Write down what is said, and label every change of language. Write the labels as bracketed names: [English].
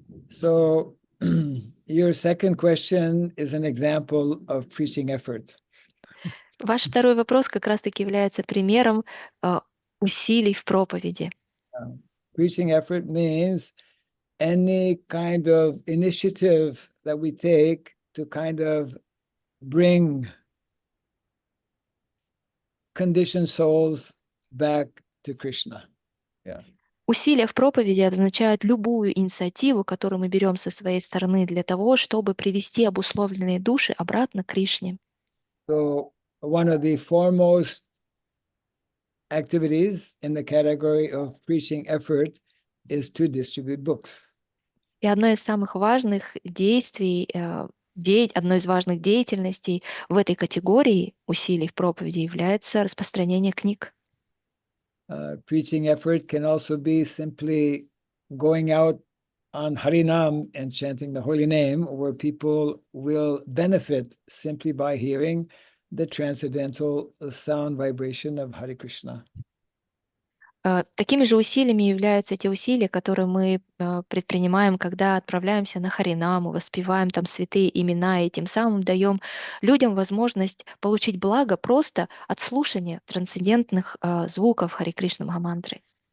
[English] So your second question is an example of preaching effort. [Russian] Ваш второй вопрос как раз-таки является примером усилий в проповеди. [English] Preaching effort means any kind of initiative that we take to kind of bring conditioned souls back to Krishna. Yeah. [Russian] Усилия в проповеди означают любую инициативу, которую мы берем со своей стороны для того, чтобы привести обусловленные души обратно к Кришне. [English] So one of the foremost activities in the category of preaching effort is to distribute books. [Russian] И одно из самых важных действий, одной из важных деятельностей в этой категории усилий в проповеди является распространение книг. [English] Preaching effort can also be simply going out on Harinam and chanting the holy name, where people will benefit simply by hearing the transcendental sound vibration of Hare Krishna. [Russian] Такими же усилиями являются те усилия, которые мы предпринимаем, когда отправляемся на Харинаму, воспеваем там святые имена и тем самым даем людям возможность получить благо просто от слушания трансцендентных звуков Харе Кришна Махамантры.